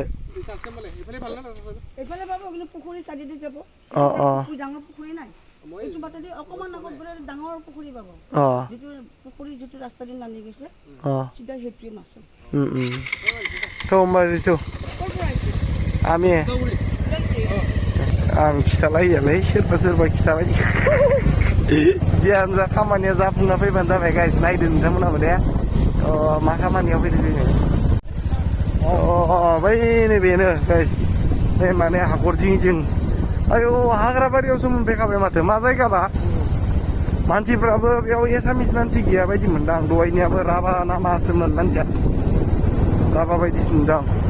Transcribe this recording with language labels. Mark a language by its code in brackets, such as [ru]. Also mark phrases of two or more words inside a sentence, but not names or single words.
[as] এইফালে পাব কিন্তু পুখুৰী চাইডেদি যাব ডাঙৰ পুখুৰী নাই এইটো বাটেদি অকণমান আগত বোলে ডাঙৰ পুখুৰী পাব যিটো পুখুৰী যিটো ৰাস্তা দি নামি গৈছে চিধা সেইটোৱে মাছৰুম তো মাৰিছো আমি [brx] आं खिथालायोलै सोरबा खिथाबाय जियानो जा खामानिया जाफुंना फैबानो जाबाय गाइस नायदो नोंथांमोनाबो दे मा खामानियाव फैदो जोङो बै नैबेनो गाइस बे माने हाखर जिं जिं आयौ हाग्राबारियावसो मोनफैखाबाय माथो मा जायगाबा मानसिफ्राबो बेयाव एसामिस मानसि गैया बायदि मोनदां दहायनियाबो राभा ना मासोमोन मानसिया राभा बायदिसो नुदां